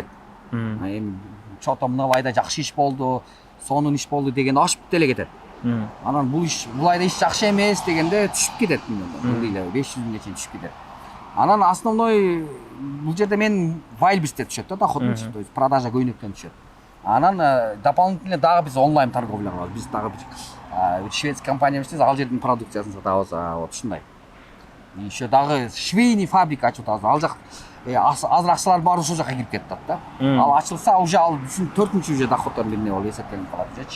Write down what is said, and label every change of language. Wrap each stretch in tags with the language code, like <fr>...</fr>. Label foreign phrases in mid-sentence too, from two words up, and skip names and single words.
<ky>Эми чото мына айда жакшы иш болду, сонун иш болду деген ашып деле кетет. Анан бул айда иш жакшы эмес дегенде түшүп кетет миллиондор. Бул эле 500 миңге чейин түшүп кетет. Анан основной бул жерде мен Wildberries'те түшөт да доходный,</ky> <ru>то есть продажа</ru> <ky>көйнөктөн түшөт. Анан дополнительно дагы биз</ky> <ru>онлайн торговля</ru> <ky>кылабыз. Биз дагы бир</ky> <ru>шведский компания</ru> <ky>эмес, ал жердин продукциясын сатабыз, вот ушундай. Еще дагы</ky> <ru>швейный фабрика</ru> <ky>ачып атабыз. Ал жак азыр акчалар баары ошол жака кирип кетип атат да. Ал ачылса уже ал үчүн 4-чү уже доходдордун бирине болуп эсептелип калат ужечи.</ky>